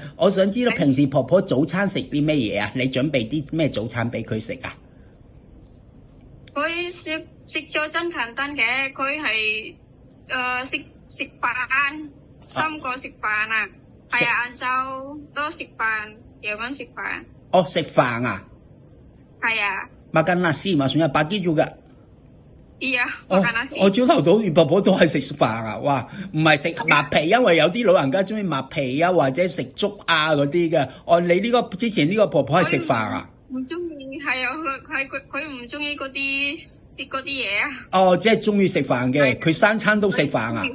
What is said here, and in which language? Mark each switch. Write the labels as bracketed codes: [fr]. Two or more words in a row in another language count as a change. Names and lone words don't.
[yue] 我想知道平時婆婆早餐食啲咩嘢啊？你準備啲咩早餐俾佢食啊？佢食咗真簡單嘅，佢係食飯，3個食飯啊。係啊，晏晝都食飯，夜晚食飯。哦，食飯啊？係啊。 [id] makan nasi maksudnya pagi juga。 Iya，makan nasi。 [yue] 我朝頭早婆婆都係食飯啊！哇，唔係食麥皮，因為有啲老人家中意麥皮啊，或者食粥啊嗰啲嘅。哦，你呢個之前呢個婆婆係食飯啊？唔中意，係啊，佢唔中意嗰啲嘢啊。哦，即係中意食飯嘅，佢3餐都食飯啊？